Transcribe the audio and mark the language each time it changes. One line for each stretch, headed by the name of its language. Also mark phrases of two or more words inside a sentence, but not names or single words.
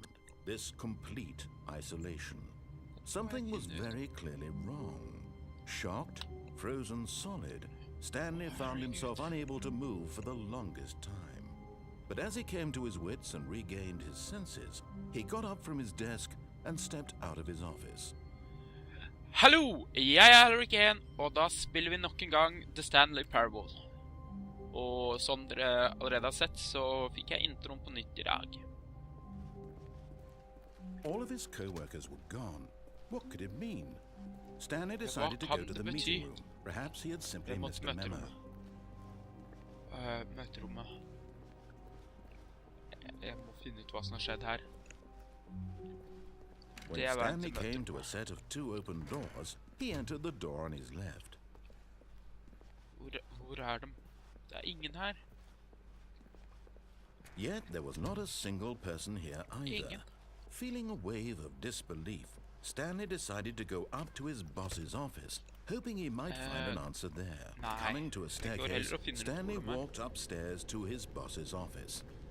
English: This complete isolation. Something was very clearly wrong. Shocked, frozen solid, Stanley found himself unable to move for the longest time. But as he came to his wits and regained his senses, he got up from his desk and stepped out of his office.
Norwegian: Hallo, jeg er Rick 1, og da spiller vi nok en gang The Stanley Parabol. Og som dere allerede har sett, så fikk jeg introen på nytt i dag.
English: All of his co-workers were gone. What could it mean? Stanley decided to go to the meeting room. Perhaps he had simply missed a memo.
Norwegian: Møterommet. Jeg må finne ut hva som har skjedd her.
English: When Stanley came to a set of two open doors, he entered the door on his left.
Norwegian: Hvor er de? Det er ingen her.
English: Yet there was not a single person here either.
Norwegian: Ingen.
English: Feeling a wave of disbelief, Stanley decided to go up to his boss's office, hoping he might find an answer there. Coming to a staircase, Stanley walked upstairs to his boss's office.